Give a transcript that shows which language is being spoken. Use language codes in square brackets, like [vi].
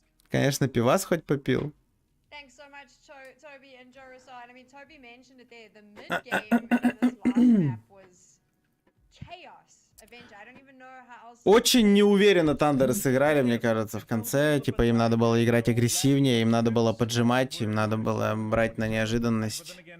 [ru] Конечно, пивас хоть попил. [en] Thanks so much, Toby and Joe Roside. I mean, Toby mentioned it there. The mid-game in this last map was chaos. Avenger, I don't even know how else... [ru] Очень неуверенно Тандеры сыграли, мне кажется, в конце. Типа, им надо было играть агрессивнее, им надо было поджимать, им надо было брать на неожиданность.